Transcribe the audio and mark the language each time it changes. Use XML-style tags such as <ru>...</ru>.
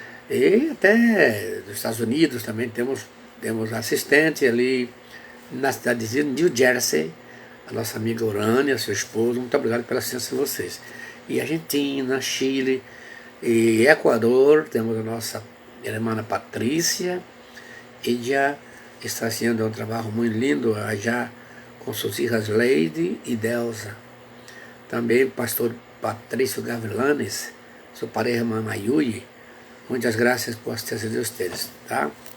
<pt>E até nos Estados Unidos também temos assistente ali na cidade de New Jersey, a nossa amiga Urânia, seu esposo. Muito obrigado pela assistência de vocês. E Argentina, Chile e Equador, temos a nossa irmã Patrícia.</pt> <es>Ella está haciendo un trabajo muy lindo allá con sus hijas Lady y Delsa. También Pastor Patricio Gavilanes, su pareja Mamayuyi. Muchas gracias por assistência de ustedes, tá?</es>